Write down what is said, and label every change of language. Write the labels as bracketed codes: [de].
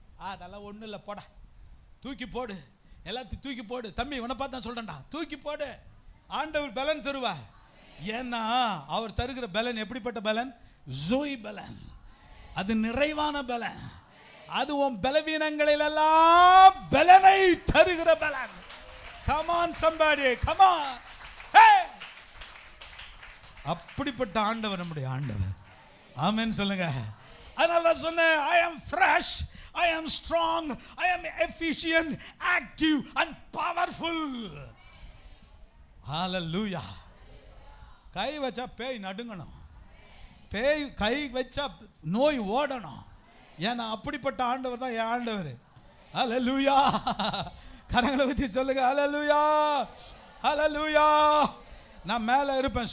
[ta] அதெல்லாம் ஒன்றும் இல்லை, போட தூக்கி போடு, எல்லாத்தையும் தூக்கி போடு. தம்பி உன்னை பார்த்து தான் சொல்கிறேன்டா, தூக்கி போடு. ஆண்டவர் பலன் தருவார். ஏன்னா அவர் தருகிற பலன் எப்படிப்பட்ட பலன்? ஜோய் பலன். அது நிறைவான பலன். அது உன் பலவீனங்களிலெல்லாம் பலனை தருகிற பலன். [en] Come on somebody, come on. Hey! [ta] அப்படிப்பட்ட ஆண்டவர் நம்முடைய ஆண்டவர். ஆமென் சொல்லுங்க. அதனால தான் சொன்னேன், [en] I am fresh, I am strong, I am efficient, active and powerful. Hallelujah. [ta] கை வச்சா பேய் நடுங்கணும், பேய் கை வச்சா நோய் ஓடணும். ஏன்னா அப்படிப்பட்ட ஆண்டவர் தான் என் ஆண்டவர். ஹல்லேலூயா. கரங்களை வச்சு சொல்லுங்க, ஹல்லேலூயா, ஹல்லேலூயா. நான் மேலே இருப்பேன்.